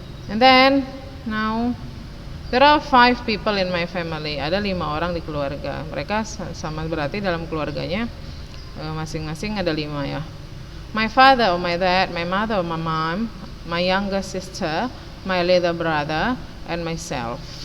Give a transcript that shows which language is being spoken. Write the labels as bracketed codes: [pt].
[en] And then now there are 5 people in my family. [id] Ada 5 orang di keluarga. Mereka sama, berarti dalam keluarganya masing-masing ada 5 ya. [en] My father or my dad, my mother or my mom, my younger sister, my little brother, and myself.